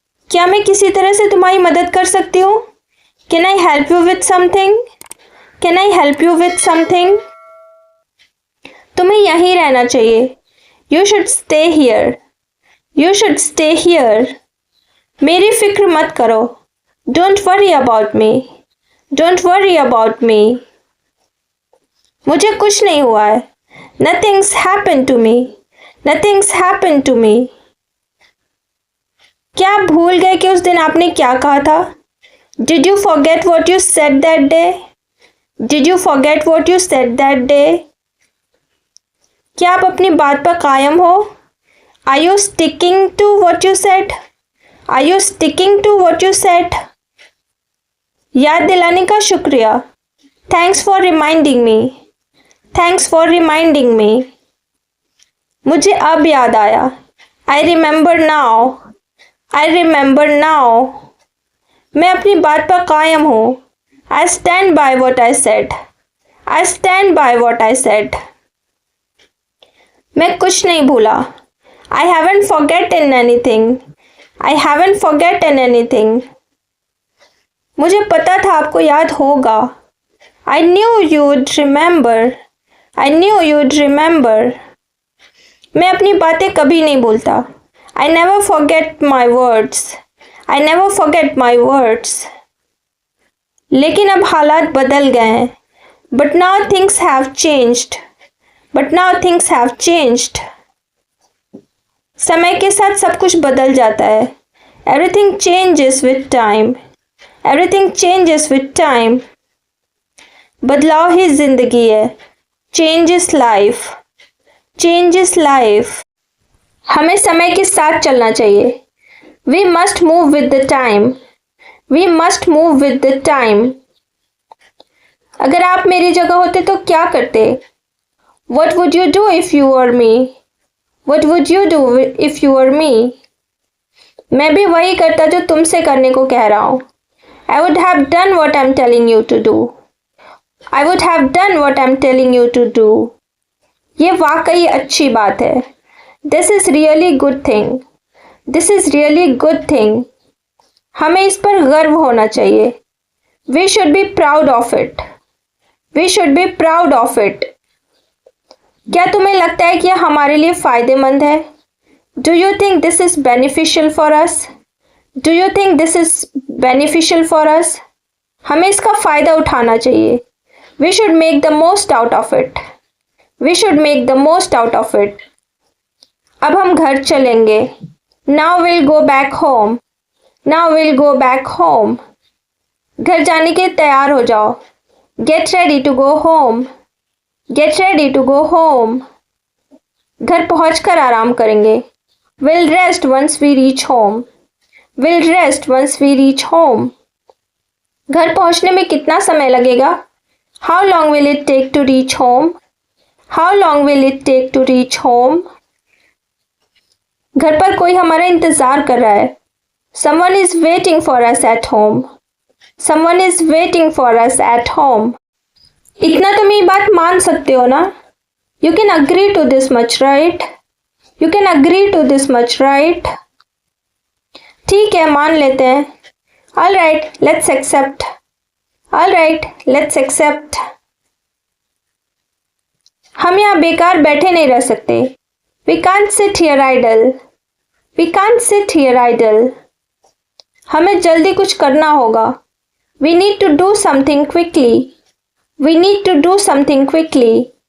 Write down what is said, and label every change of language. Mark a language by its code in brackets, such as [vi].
[hi] क्या मैं किसी तरह से तुम्हारी मदद कर सकती हूँ? [en] Can I help you with something? Can I help you with something? [hi] तुम्हें यहीं रहना चाहिए। [en] You should stay here. You should stay here. [hi] मेरी फिक्र मत करो। [en] Don't worry about me. Don't worry about me. [hi] मुझे कुछ नहीं हुआ है। [en] Nothing's happened to me. Nothing's happened to me. [hi] क्या आप भूल गए कि उस दिन आपने क्या कहा था? [en] Did you forget what you said that day? Did you forget what you said that day? [hi] क्या आप अपनी बात पर कायम हो? [en] Are you sticking to what you said? Are you sticking to what you said? [hi] याद दिलाने का शुक्रिया। [en] Thanks for reminding me. Thanks for reminding me. [hi] मुझे अब याद आया। [en] I remember now. I remember now. [hi] मैं अपनी बात पर कायम हूँ। [en] I stand by what I said. I stand by what I said. [hi] मैं कुछ नहीं भूला। [en] I haven't forgotten anything. I haven't forgotten anything. [hi] मुझे पता था आपको याद होगा। [en] I knew you'd remember. I knew you'd remember. [hi] मैं अपनी बातें कभी नहीं भूलता। [en] I never forget my words. I never forget my words. [hi] लेकिन अब हालात बदल गए हैं। [en] But now things have changed. But now things have changed. [hi] समय के साथ सब कुछ बदल जाता है। [en] Everything changes with time. Everything changes with time. [hi] बदलाव ही जिंदगी है। [en] Change is life. Change is life. [hi] हमें समय के साथ चलना चाहिए। [en] We must move with the time. We must move with the time. [hi] अगर आप मेरी जगह होते तो क्या करते? [en] What would you do if you were me? What would you do if you were me? [hi] मैं भी वही करता जो तुमसे करने को कह रहा हूँ। [en] I would have done what I'm telling you to do. I would have done what I'm telling you to do. [hi] ये वाकई अच्छी बात है। [en] This is really good thing. This is really good thing. [hi] हमें इस पर गर्व होना चाहिए। [en] We should be proud of it. We should be proud of it. [hi] क्या तुम्हें लगता है कि यह हमारे लिए फायदेमंद है? [en] Do you think this is beneficial for us? Do you think this is beneficial for us? [hi] हमें इसका फायदा उठाना चाहिए। [en] We should make the most out of it. We should make the most out of it. [hi] अब हम घर चलेंगे। [en] Now we'll go back home. Now we'll go back home. [hi] घर जाने के तैयार हो जाओ। [en] Get ready to go home. Get ready to go home. [hi] घर पहुंचकर आराम करेंगे। [en] We'll rest once we reach home. We'll rest once we reach home. [hi] घर पहुंचने में कितना समय लगेगा? [en] How long will it take to reach home? How long will it take to reach home? [hi] घर पर कोई हमारा इंतजार कर रहा है। [en] Someone is waiting for us at home. Someone is waiting for us at home. [hi] इतना तो मेरी बात मान सकते हो ना? [en] You can agree to this much, right? You can agree to this much, right? [hi] ठीक है, मान लेते हैं. [en] All right, let's accept. All right, let's accept. [hi] हम यहाँ बेकार बैठे नहीं रह सकते. [en] We can't sit here idle. We can't sit here idle. [hi] हमें जल्दी कुछ करना होगा. [en] We need to do something quickly. We need to do something quickly.